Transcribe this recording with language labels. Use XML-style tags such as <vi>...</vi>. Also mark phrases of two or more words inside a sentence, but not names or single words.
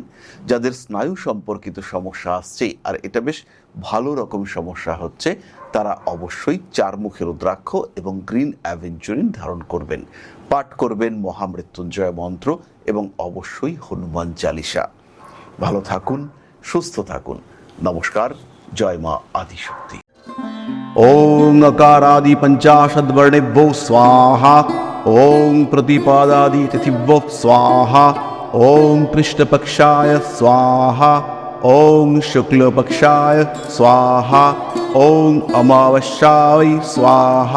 <bn>যাদের স্নায়ু সম্পর্কিত সমস্যা আসছে, আর এটা বেশ ভালো রকম সমস্যা হচ্ছে, তারা অবশ্যই 4মুখী রুদ্রাক্ষ এবং</bn> <en>green aventurine</en> <bn>ধারণ করবেন। পাঠ করবেন মহামৃত্যুঞ্জয় মন্ত্র এবং অবশ্যই হনুমান চালিসা। ভালো থাকুন, সুস্থ থাকুন। নমস্কার। জয় মা আদিশক্তি।</bn> <sa>ओं अकारादि पंचाशद्वर्णेभ्यो स्वाहा। ओं प्रतिपादादि तिथिभ्यो स्वाहा। ओं कृष्णपक्षाय स्वाहा। ओं शुक्लपक्षाय स्वाहा। ओं अमावस्याय स्वाहा।</sa>